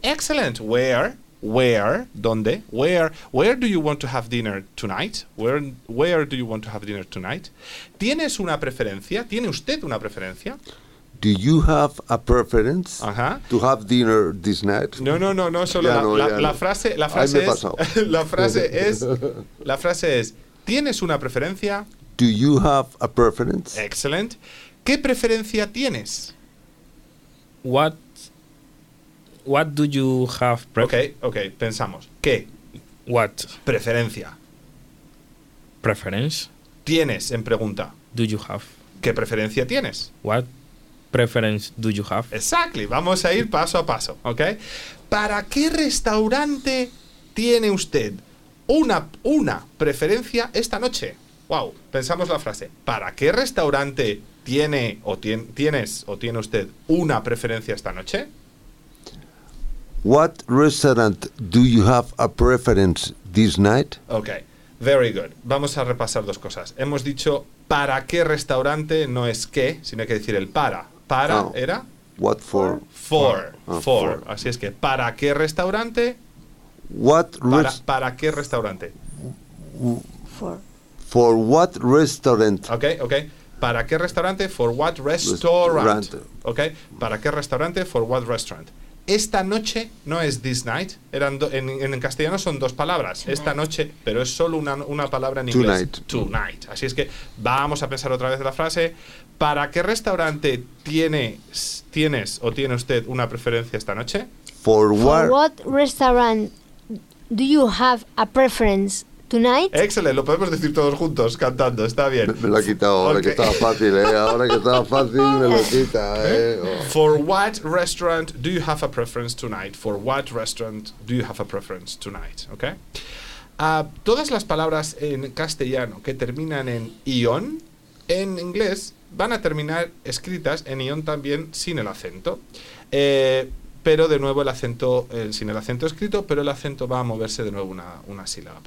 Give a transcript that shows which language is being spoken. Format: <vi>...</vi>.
<en>Excellent. Where,</en> <es>¿dónde?</es> <en>Where do you want to have dinner tonight? Where do you want to have dinner tonight?</en> <es>¿Tienes una preferencia? ¿Tiene usted una preferencia?</es> <en>Do you have a preference to have dinner this night?</en> <es>No, solo ya la frase es, ¿tienes una preferencia?</es> <en>Do you have a preference? Excellent.</en> <es>¿Qué preferencia tienes?</es> <en>What do you have preference?</en> <es>Okay, pensamos. ¿Qué?</es> <en>What?</en> <es>Preferencia.</es> <en>Preference?</en> <es>Tienes en pregunta.</es> <en>Do you have?</en> <es>¿Qué preferencia tienes?</es> <en>What preference do you have? Exactly.</en> <es>Vamos a ir paso a paso, ¿ok? ¿Para qué restaurante tiene usted una preferencia esta noche? Wow, pensamos la frase. ¿Para qué restaurante tiene o tienes o tiene usted una preferencia esta noche?</es> <en>What restaurant do you have a preference this night? Okay, very good.</en> <es>Vamos a repasar dos cosas. Hemos dicho para qué restaurante, no es qué, sino hay que decir el para. Para oh. era</es> <en>what for? For. For. For.</en> <es>Así es que para qué restaurante?</es> <en>What</en> <es>para qué restaurante?</es> <en>For. For what restaurant? Okay, okay.</en> <es>¿Para qué restaurante?</es> <en>For what restaurant? Okay. ¿Para qué restaurante? For what restaurant?</en> <es>Esta noche no es</es> <en>this night.</en> <es>En castellano son dos palabras.</es> <en>Tonight.</en> <es>Esta noche, pero es solo una palabra en inglés.</es> <en>Tonight. Tonight.</en> <es>Así es que vamos a pensar otra vez la frase. ¿Para qué restaurante tienes o tiene usted una preferencia esta noche?</es> <en>For what restaurant do you have a preference? Tonight?</en> <es>Excelente, lo podemos decir todos juntos cantando, está bien. Me lo ha quitado ahora okay. que estaba fácil, ¿eh? Ahora que estaba fácil me lo quita, ¿eh? Oh.</es> <en>For what restaurant do you have a preference tonight? For what restaurant do you have a preference tonight? Ok.</en> <es>Todas las palabras en castellano que terminan en ion, en inglés van a terminar escritas en ion también sin el acento. Pero de nuevo el acento, sin el acento escrito, pero el acento va a moverse de nuevo una sílaba.</es>